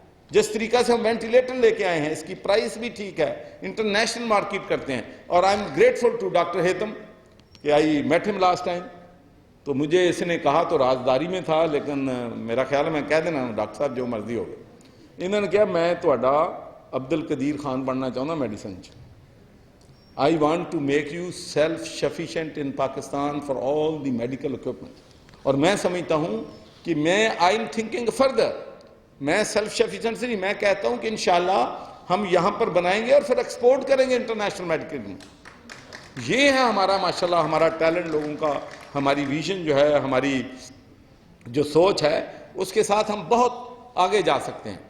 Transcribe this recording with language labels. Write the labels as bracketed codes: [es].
[ur] جس طریقہ سے ہم وینٹیلیٹر لے کے آئے ہیں, اس کی پرائس بھی ٹھیک ہے, انٹرنیشنل مارکیٹ کرتے ہیں. [en] اور I am grateful to doctor Haitham کہ I meet him last time. [ur] تو مجھے اس نے کہا تو رازداری میں تھا, لیکن میرا خیال ہے میں کہہ دینا ڈاکٹر صاحب جو مرضی ہوگی. انہوں نے کہا [pa] میں تہاڈا عبد القدیر خان بننا چاہتا میڈیسن چ. [en] I want to make you self-sufficient in Pakistan for all the medical equipment. [ur] اور میں سمجھتا ہوں کہ [en] I'm thinking further. [ur] میں سیلف سفیشینسی نہیں, میں کہتا ہوں کہ انشاءاللہ ہم یہاں پر بنائیں گے اور پھر ایکسپورٹ کریں گے انٹرنیشنل میڈیکل میں. یہ ہے ہمارا ماشاءاللہ ہمارا ٹیلنٹ لوگوں کا, ہماری ویژن جو ہے, ہماری جو سوچ ہے, اس کے ساتھ ہم بہت آگے جا سکتے ہیں.